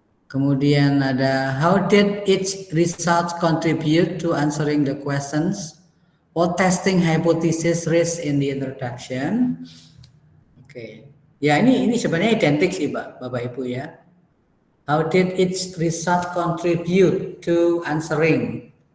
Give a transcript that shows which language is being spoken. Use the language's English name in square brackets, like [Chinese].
[Indonesian] Kemudian ada [English] how did each result contribute to answering the questions or testing hypothesis raised in the introduction. Oke. [Indonesian] Ya ini sebenarnya identik sih Bapak Ibu ya. [English] How did each result contribute to answering?